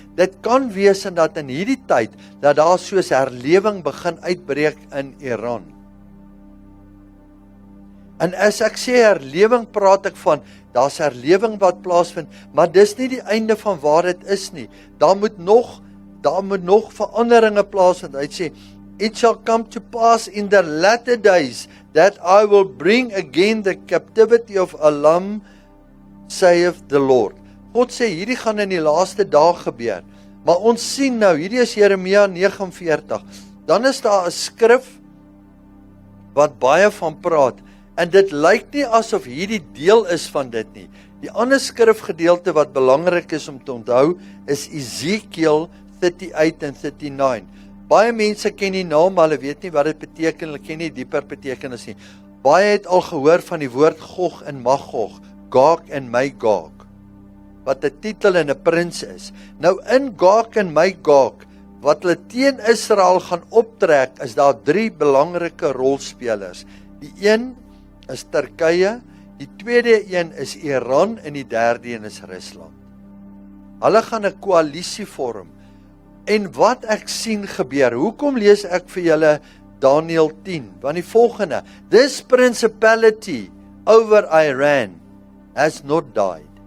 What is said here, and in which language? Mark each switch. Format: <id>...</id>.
<af>Dit kan wees en dat in hierdie tyd, dat daar soos herlewing begin uitbreek in Iran. En as ek sê herlewing, praat ek van, daar's herlewing wat plaasvind, maar dis nie die einde van waar dit is nie. Daar moet nog veranderinge plaasvind. Hy sê,</af> <en>it shall come to pass in the latter days, that I will bring again the captivity of Elam, saith the Lord.</en> <af>God sê, hierdie gaan in die laaste dae gebeur. Maar ons sien nou, hierdie is Jeremia 49, dan is daar 'n skrif, wat baie van praat, en dit lyk nie asof hierdie deel is van dit nie. Die ander skrifgedeelte wat belangrik is om te onthou, is Ezekiel 38 en 39. Baie mense ken die naam, maar hulle weet nie wat dit beteken, hulle ken nie dieper betekenis nie. Baie het al gehoor van die woord Gog en Magog, Gog en Magog, wat 'n titel en 'n prins is. Nou in Gog en Magog, wat hulle teen Israel gaan optrek, is daar 3 belangrike rolspelers. Die een is Turkye, die tweede een is Iran en die derde een is Rusland. Hulle gaan 'n koalisie vorm. En wat ek sien gebeur, hoekom lees ek vir julle Daniël 10? Want die volgende,</af> <en>this principality over Iran has not died.</en>